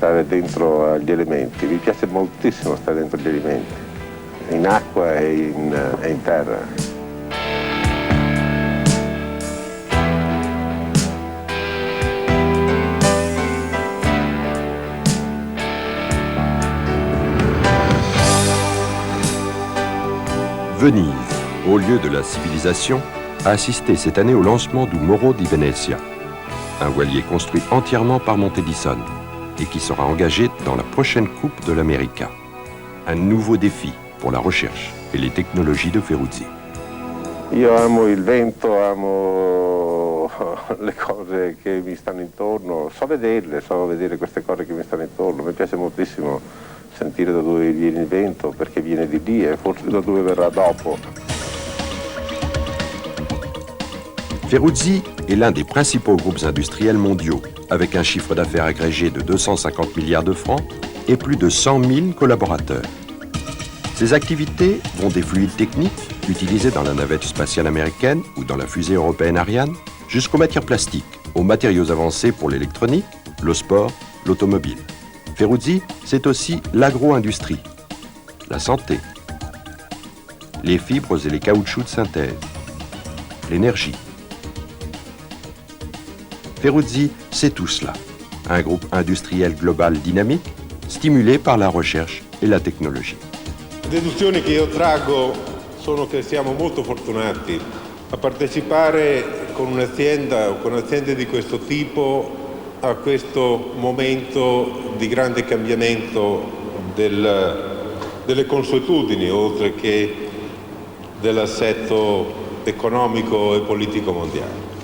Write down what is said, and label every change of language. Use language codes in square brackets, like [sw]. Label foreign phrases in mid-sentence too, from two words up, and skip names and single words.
[it] dentro agli elementi, mi piace moltissimo stare dentro gli elementi, in acqua e in terra. [fr] Venise, au lieu de la civilisation, a assisté cette année au lancement du Moro di Venezia, un voilier construit entièrement par Montedison et qui sera engagé dans la prochaine Coupe de l'America. Un nouveau défi pour la recherche et les technologies de Ferruzzi. [it] Io amo il vento, amo le cose che mi stanno intorno, so vedere queste cose che mi stanno intorno, mi piace moltissimo sentire da dove viene il vento, perché viene di lì e forse da dove verrà dopo. [fr] Ferruzzi est l'un des principaux groupes industriels mondiaux, avec un chiffre d'affaires agrégé de 250 milliards de francs et plus de 100 000 collaborateurs. Ses activités vont des fluides techniques utilisés dans la navette spatiale américaine ou dans la fusée européenne Ariane, jusqu'aux matières plastiques, aux matériaux avancés pour l'électronique, le sport, l'automobile. Ferruzzi, c'est aussi l'agro-industrie, la santé, les fibres et les caoutchoucs de synthèse, l'énergie. Ferruzzi, c'est tout cela. Un groupe industriel global dynamique, stimulé par la recherche et la tecnologie. [it] Le deduzioni che io traggo sono che siamo molto fortunati a partecipare con un'azienda o con aziende di questo tipo a questo momento di grande cambiamento delle consuetudini, oltre che dell'assetto economico e politico mondiale.